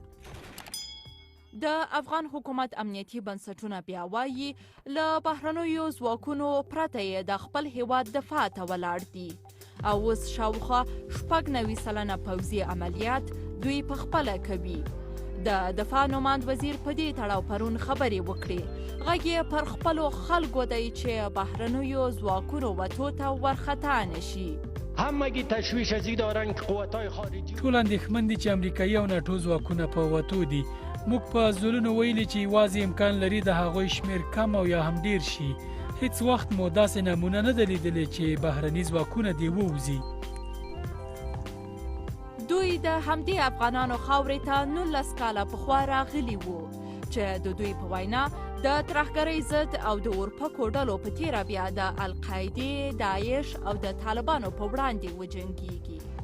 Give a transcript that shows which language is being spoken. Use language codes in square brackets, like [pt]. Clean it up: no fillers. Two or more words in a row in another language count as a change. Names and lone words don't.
[ps] د افغان حکومت امنیتي بنسټونه بیا وایي له بهرنیو ځواکونو پرته یې د خپل هیواد دفاع ته ولاړ دي او اوس شاوخوا 90% پوځي عملیات دوی په خپله کوي. د دفاع نوماند وزیر په دې تړاو پرون خبرې وکړې. غږ یې پر خپلو خلکو دی چې بهرنیو ځواکونو وتو ته ورخطا نشي. [fa] همگی تشویش ازی دارن که قوتای خارجی [ps] ټول اندېښمن دي چې امریکایي او ناټو ځواکونه په وتو دي. موږ په زلونو ویلي چې یوازې امکان لري د هغوی شمیر کم او یا هم ډیر شي. هیڅ وخت مو داسې نمونه نه ده لیدلې چې بهرني ځواکونه دې ووځي. دوی د همدې افغانانو خاورې ته 19 کاله پخوا راغلي وو چې د دوی په وینا د ترهګرۍ ضد او د اورپکو ډلو په تیره بیا د القاعدې، داعش او د طالبانو په وړاندې وجنګیږي.